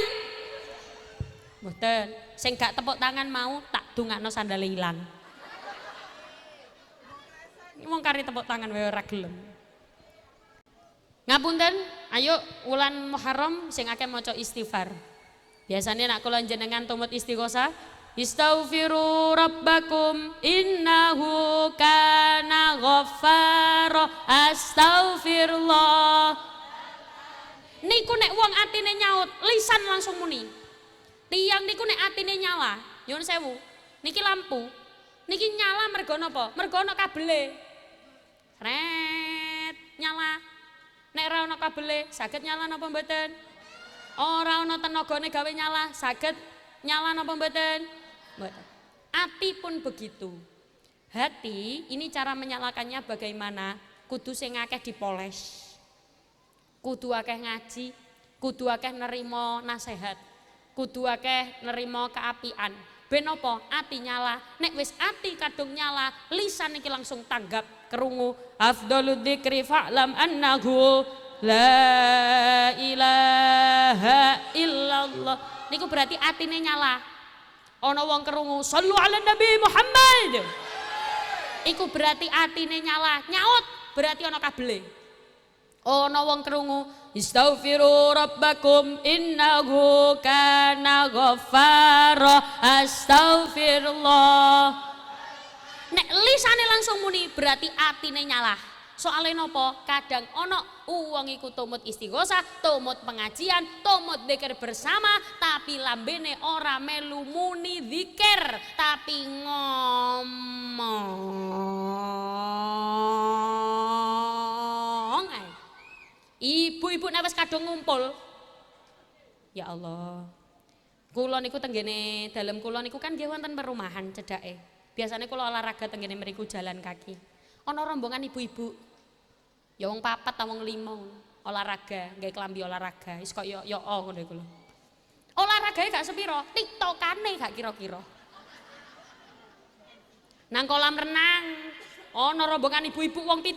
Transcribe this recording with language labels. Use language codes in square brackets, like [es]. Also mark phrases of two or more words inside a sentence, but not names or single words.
[jv] Mboten, sing gak tepuk tangan mau tak dongakno sandale ilang. Wong kari tepuk tangan wae ora gelem. Ngapunten, ayo wulan Muharram sing akeh maca istighfar. Biasanya nak kula jenengan tumut istighosah, [ar] استغفروا ربكم إنه كان غفارا أستغفر الله. [jv] Niku nek wong atine nyaut, lisan langsung muni. Tiang niku nek atine nyala, nyuwun sewu. Niki lampu. Niki nyala mergo napa? Mergo ana kabele. Ret, nyala. Nek ora ana kabele, saged nyala napa mboten? Ora ana tenagane gawe nyala, saged nyala napa mboten? Mboten. Ati pun begitu. [id] Hati ini cara menyalakannya bagaimana? [jv] Kudu sing akeh dipoles. Kudu akeh ngaji, kudu akeh nerima nasihat, kudu akeh nerima keapian. Ben apa? Ati nyala. Nek wis ati kadung nyala, lisan iki langsung tanggap krungu. [ar] أفضل الذكر فاعلم أنه لا إله إلا الله. [jv] Niku berarti atine nyala. Ana wong krungu, [ar] صلوا على نبي محمد. [jv] Iku berarti atine nyala. Nyaut berarti ana kabele. Ana wong krungu [ar] استغفروا ربكم إنه كان غفارا أستغفر الله. [jv] Nek lisane langsung muni berarti atine nyala. Soale napa? Kadang ana wong iku tumut istighosah, tumut pengajian, tumut [id] dzikir bersama, [jv] tapi lambene ora melu muni zikir, tapi ngomong ae. Ibu-ibu nek wis kadung ngumpul. [ar] يا الله. [jv] Kula niku tenggene dalem kula niku kan nggih wonten perumahan cedake. Biasanya kula olahraga tenggene mriku jalan kaki. Ana rombongan ibu-ibu. Ya wong 4 ta wong 5 olahraga, nggae klambi olahraga. Wis kok yo ngono iku lho. Olahragane gak sepiro, tiktokane gak kira-kira. Nang kolam renang ana rombongan ibu-ibu wong 7.